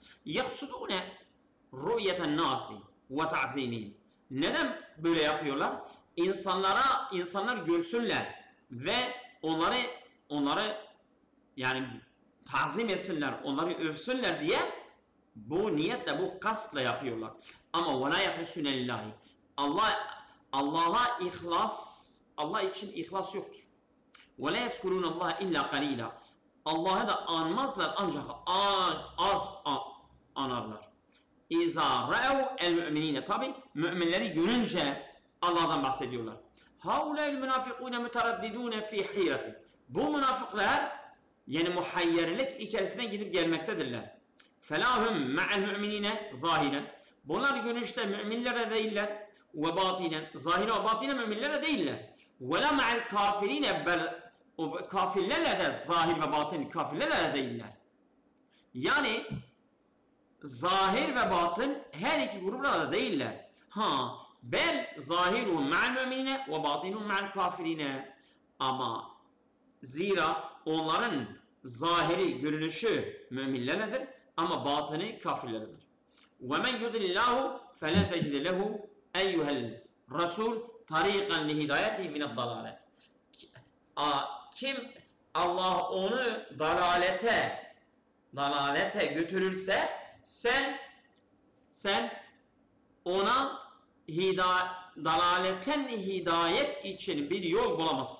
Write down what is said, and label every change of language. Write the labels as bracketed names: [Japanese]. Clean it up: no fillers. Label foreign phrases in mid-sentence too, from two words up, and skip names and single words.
[Arabic] يقصدون رؤية الناس وتعظيمهم. [Turkish] Neden böyle yapıyorlar? İnsanlar görsünler ve onları yani tazim etsinler, onları övsünler diye bu niyetle, bu kastla yapıyorlar. Ama [Arabic] وَلَا يَخْلِسُونَ لِلّٰهِ [Turkish] Allah'a ihlas, Allah için ihlas yoktur. [Arabic] وَلَا يَذْكُرُونَ اللّٰهَ اِلَّا قَلِيلًا [Turkish] Allah'ı da anmazlar ancak az anarlar. [Arabic] اِذَا رَأَوْا الْمُؤْمِنِينَ [Turkish] Tabi müminleri görünce Allah'dan bahsediyorlar. [Arabic] هَاُولَٰئِ الْمُنَافِقُونَ مُتَرَدِّدُونَ فِي حِيرَةٍ [Turkish] Bu münafıklar yani muhayyerlik içerisine gidip gelmektedirler. [Arabic] فَلَاهُمْ مَعَ الْمُؤْمِنِينَ ظَاهِرًا [Turkish] Bunlar görünüşte müminlere değiller ve batinen, zahire ve batine müminlere değiller. [Arabic] وَلَا مَعَ الْكَافِرِينَ [Turkish] Kafirlerle de zahir ve batin kafirlerle de değiller. Yani zahir ve batın her iki gruplara da değiller. [Arabic] بل ظاهرهم مع المؤمنين وباطنهم مع الكافرين. [Turkish] Ama zira onların zahiri, görünüşü müminlerledir ama batını kafirlerledir. [Arabic] وَمَنْ يُضِلِ اللّٰهُ فَلَنْ تَجِدَ لَهُ اَيُّهَا الرَّسُولُ طَرِيقًا لِهِدَايَتِهِ مِنَ الضَّلَالَةِ [Turkish] Kim Allah onu dalalete götürürse sen ona dalaletten hidayet için bir yol bulamazsın.